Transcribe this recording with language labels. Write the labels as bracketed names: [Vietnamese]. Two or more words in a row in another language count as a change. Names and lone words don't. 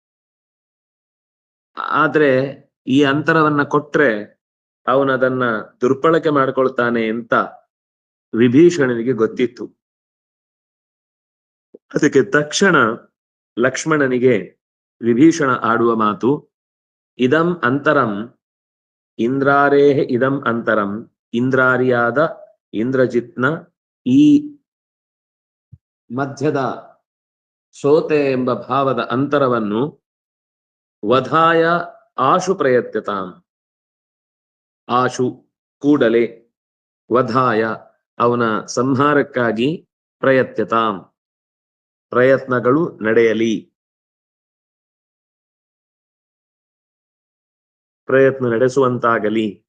[Kannada] ಆದ್ರೆ ಈ ಅಂತರವನ್ನ ಕೊಟ್ರೆ ಅವನದನ್ನ ದುರ್ಬಳಕೆ ಮಾಡ್ಕೊಳ್ತಾನೆ ಅಂತ ವಿಭೀಷಣನಿಗೆ ಗೊತ್ತಿತ್ತು. ಅದಕ್ಕೆ ತಕ್ಷಣ ಲಕ್ಷ್ಮಣನಿಗೆ ವಿಭೀಷಣ ಆಡುವ ಮಾತು, [Sanskrit] ಇದಂ ಅಂತರಂ ಇಂದ್ರಾರೇಹ ಇದಂ ಅಂತರಂ, [Kannada] ಇಂದ್ರಾರಿಯಾದ ಇಂದ್ರಜಿತ್ನ ಈ ಮಧ್ಯದ ಸೋತೆ ಎಂಬ ಭಾವದ ಅಂತರವನ್ನು [Sanskrit] ವಧಾಯ ಆಶು ಪ್ರಯತ್ಯತಾಂ, [Kannada] ಆಶು ಕೂಡಲೇ, ವಧಾಯ ಅವನ ಸಂಹಾರಕ್ಕಾಗಿ, ಪ್ರಯತ್ಯತಾಂ ಪ್ರಯತ್ನಗಳು ನಡೆಯಲಿ, ಪ್ರಯತ್ನ ನಡೆಸುವಂತಾಗಲಿ.